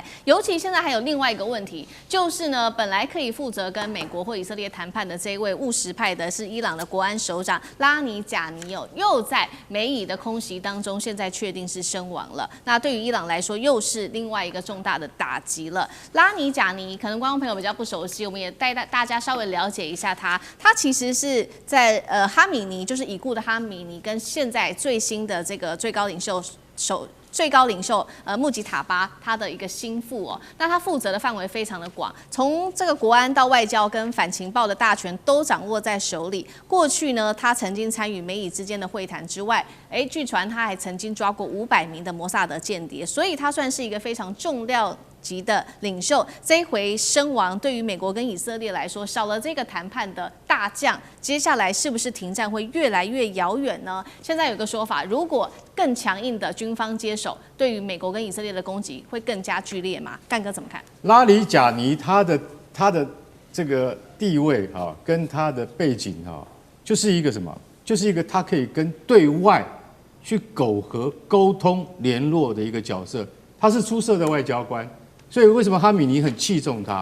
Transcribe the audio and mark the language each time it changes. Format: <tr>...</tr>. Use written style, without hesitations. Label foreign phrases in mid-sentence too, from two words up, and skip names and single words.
<zh>尤其現在還有另外一個問題，就是呢，本來可以負責跟美國或以色列談判的這一位務實派的是伊朗的國安首長拉尼賈尼又在美以的空襲當中，現在確定是身亡了。那對於伊朗來說，又是另外一個重大的打擊了。拉尼賈尼可能觀眾朋友比較不熟悉，我們也帶大家稍微了解一下他。他其實是在哈米尼，就是已故的哈米尼，跟現在最新的這個最高領袖最高領袖穆吉塔巴他的一個心腹哦，那他負責的範圍非常的廣，從這個國安到外交跟反情報的大權都掌握在手裡。過去呢，他曾經參與美以之間的會談之外，據傳他還曾經抓過500名的摩薩德間諜，所以他算是一個非常重要級的領袖。這一回身亡，對於美國跟以色列來說，少了這個談判的大將，接下來是不是停戰會越來越遙遠呢？現在有個說法，如果更強硬的軍方接手，對於美國跟以色列的攻擊會更加劇烈嗎？幹哥怎麼看？拉里賈尼他的這個地位哈，跟他的背景哈，就是一個什麼？就是一個他可以跟對外去苟合、溝通、聯絡的一個角色。他是出色的外交官，所以為什麼哈米尼很器重他？</zh>